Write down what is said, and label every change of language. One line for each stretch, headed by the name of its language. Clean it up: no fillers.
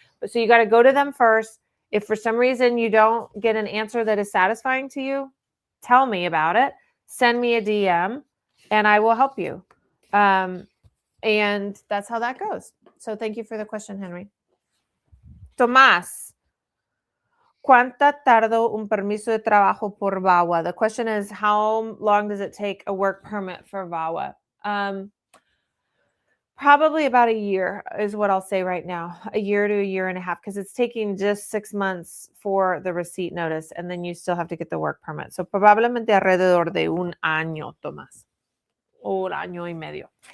English: But so you got to go to them first. If for some reason you don't get an answer that is satisfying to you, tell me about it. Send me a DM and I will help you. And that's how that goes. So thank you for the question, Henry. Tomás.
Spanish: ¿Cuánto tarda un permiso de trabajo por VAWA?
English: The question is, how long does it take a work permit for VAWA? Probably about a year is what I'll say right now, a year to a year and a half, because it's taking just 6 months for the receipt notice, and then you still have to get the work permit.
Spanish: So probablemente alrededor de un año, Tomás, o un año y medio.